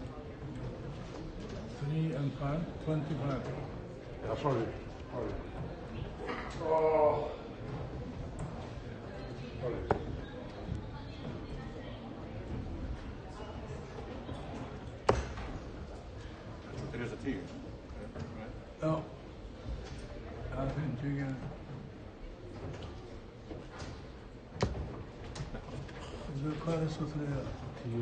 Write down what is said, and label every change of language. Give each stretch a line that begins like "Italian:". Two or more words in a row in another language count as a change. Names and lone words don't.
English: 3 and 5, 25. Ja, sorry. Oh. Sorry. Er is 10. Ja. Ja, 20.
Icelandic: Hvað er svo 3?
English: 10.